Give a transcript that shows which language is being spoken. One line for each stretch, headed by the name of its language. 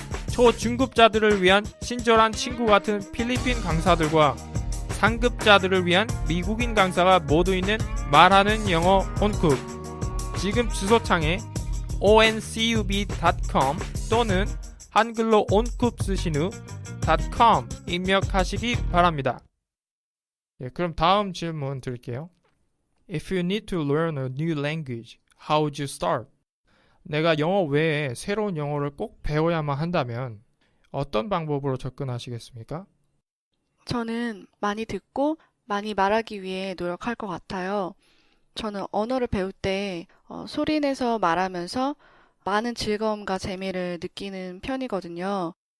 Korean: 초중급자들을 위한 친절한 친구 같은 필리핀 강사들과 상급자들을 위한 미국인 강사가 모두 있는 말하는 영어 온쿱. 지금 주소창에 oncub.com 또는 한글로 온쿱 쓰신 후 .com 입력하시기 바랍니다. 그럼 다음 질문 드릴게요.
English: If you need to learn a new language, how would you start?
Korean: 내가 영어 외에 새로운 영어를 꼭 배워야만 한다면 어떤 방법으로 접근하시겠습니까? 저는 많이 듣고 많이 말하기 위해 노력할 것 같아요. 저는 언어를 배울 때 소리내서 말하면서 많은 즐거움과 재미를 느끼는 편이거든요.